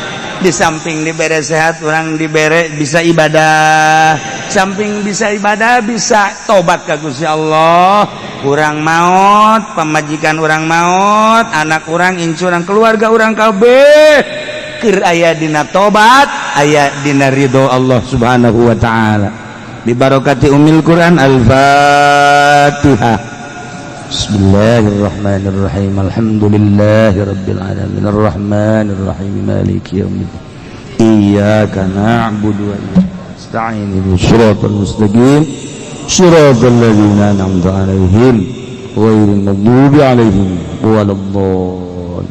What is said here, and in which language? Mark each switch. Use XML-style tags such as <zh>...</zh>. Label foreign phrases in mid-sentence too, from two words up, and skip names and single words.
<su>di samping dibere sehat orang dibere bisa ibadah samping bisa ibadah bisa tobat ka Gusti Allah urang maot pamajikan urang maot anak urang incu urang keluarga urang kabeh keur aya dina tobat aya dina ridho Allah</su> <ar>سبحانه وتعالى ببركة أم القرآن الفاتحة. بسم الله الرحمن الرحيم. الحمد لله رب العالمين الرحمن الرحيم مالك يوم الدين. إياك نعبد وإياك نستعين اهدنا الصراط المستقيم صراط الذين أنعمت عليهم غير المغضوب عليهم ولا الضالين.</ar>